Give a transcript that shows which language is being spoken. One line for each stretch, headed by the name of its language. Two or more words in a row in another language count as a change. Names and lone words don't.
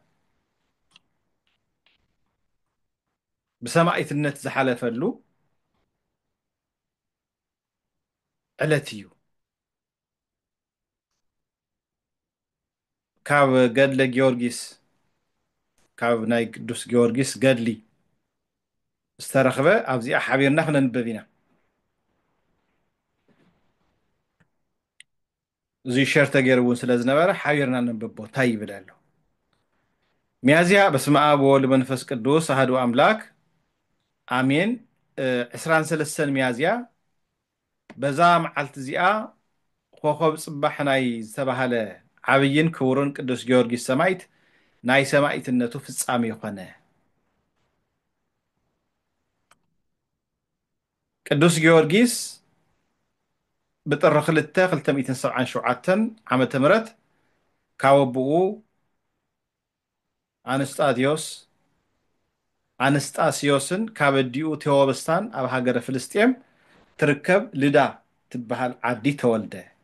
Tigrinya: ብሰማዕትነት ዝሓለፈሉ ዕለት እዩ ካብ ገድለ ጊዮርጊስ ካብ ናይ ቅዱስ ጊዮርጊስ ገድሊ ዝተረኽበ ኣብዚኣ ሓቢርና ክነንብብ ኢና እዚ ሸር ተገይሩ እውን ስለ ዝነበረ ሓቢርና ነንብቦ እንታይ ይብል ኣሎ ሚያዝያ
Geez: በስመ አብ ወወልድ ወመንፈስ ቅዱስ አሐዱ አምላክ አሜን
Tigrinya: 23 ሚያዝያ በዛ መዓልቲ እዚኣ ኮኸብ ፅባሕ ናይ ዝተባሃለ ዓብይን ክቡርን ቅዱስ ጊዮርጊስ ሰማዕት ናይ ሰማዕትነቱ ፍጻሜ ይኾነ ቅዱስ ጊዮርጊስ ብጥሪ 277 ዓመተ ምህረት ካብ ኣቦኡ ኣንስጣስዮስን ካብ ኣዲኡ ቴዎብስታን ኣብ ሃገረ ፍልስጤም ትርከብ ልዳ ትበሃል ዓዲ ተወልደ